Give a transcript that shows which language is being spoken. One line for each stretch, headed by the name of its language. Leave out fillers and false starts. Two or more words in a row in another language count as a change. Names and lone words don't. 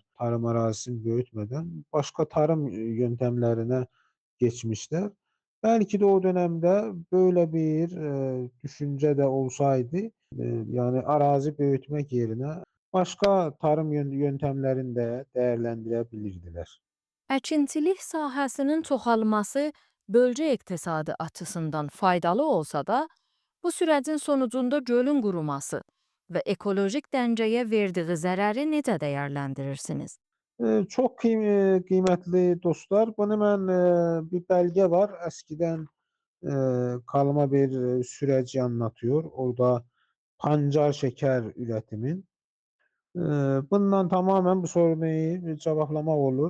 Turkish: Tarım arazisini büyütmeden başka tarım yöntemlerine geçmişler. Belki de o dönemde böyle bir düşünce de olsaydı yani arazi büyütmek yerine başka tarım yöntemlerini de değerlendirebilirdiler.
Azerbaijani: Əkinçilik sahəsinin çoxalması bölgə iqtisadı açısından faydalı olsa da, bu sürəcin sonucunda gölün quruması və ekolojik dəngəyə verdiyi zərəri necə dəyərləndirirsiniz?
Turkish: Çok kıymetli dostlar. Bunu ben bir belge var. Eskiden kalma bir süreci anlatıyor. Orada pancar şeker üretimin. Bundan tamamen bu sorunu cevaplamak olur.